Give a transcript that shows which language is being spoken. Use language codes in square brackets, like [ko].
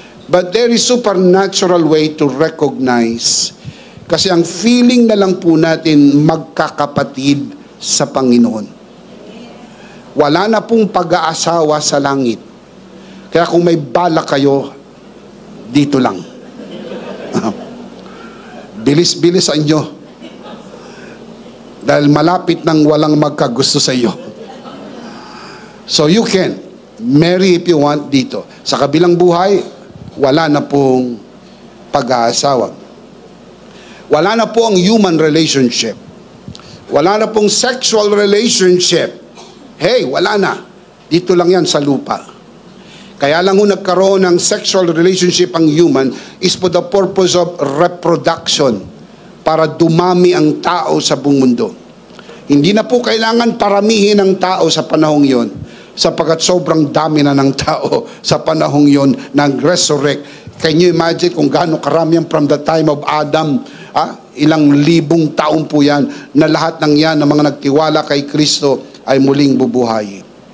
[en] But there is supernatural way to recognize. [tl] Kasi ang feeling na lang po natin magkakapatid sa Panginoon. Wala na pong pag-aasawa sa langit. Kaya kung may balak kayo, dito lang. Bilis-bilisan nyo. Dahil malapit nang walang magkagusto sa iyo. [en] So you can marry if you want [tl] dito. Sa kabilang buhay, wala na pong pag-aasawa. Wala na po ang human relationship. Wala na pong sexual relationship. Hey, wala na. Dito lang yan sa lupa. Kaya lang kung nagkaroon ng sexual relationship ang human [en] is for the purpose of reproduction. [tl] Para dumami ang tao sa buong mundo. Hindi na po kailangan paramihin ang tao sa panahong yon, sapagkat sobrang dami na ng tao sa panahong yon nag-resurrect. [en] Can you imagine [tl] kung gaano karami yan [en] from the time of Adam? [tl] Ilang libong taon po yan na lahat ng yan na mga nagtiwala kay Kristo ay muling bubuhayin.